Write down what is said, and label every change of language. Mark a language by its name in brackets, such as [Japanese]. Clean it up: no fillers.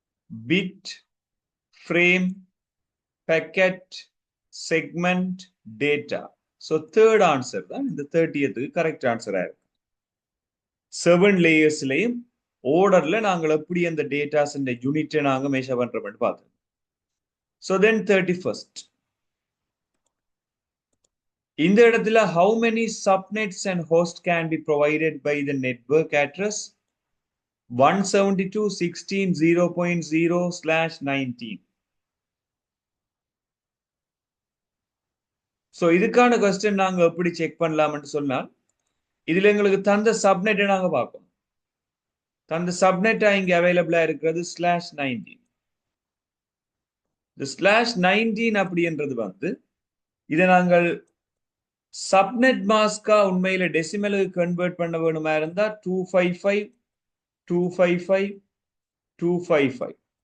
[English] Bit, frame, packet, segment, data. [Tamil] So third answer தான் இந்த 30th correct ஆன்சரா இருக்கு. 7 லேயர்ஸ்லயும் ஓர்டர்ல நாங்கள் எப்படி அந்த டேட்டாஸ் யூனிட்டை நாங்க மெஷர் பண்றோம்னு பார்த்தோம். [English] so then 31st [Tamil] இந்த இடத்துல [English] how many subnets and host can be provided by the network address 172.16.0.0/19. [Tamil] So இதுக்கான கொஸ்டின் நாங்க எப்படி செக் பண்ணலாம்னு சொன்னால் இதுல எங்களுக்கு தந்த சப்நெட்டை நாங்க பார்ப்போம். தந்த சப்நெட்டா இங்க அவைலபிளா இருக்கிறது /19. இந்த /19 அப்படின்றது வந்து இதை நாங்கள் சப்நெட் மாஸ்கா உண்மையில டெசிமலுக்கு கன்வெர்ட் பண்ண வேணுமா இருந்தா 255.255.255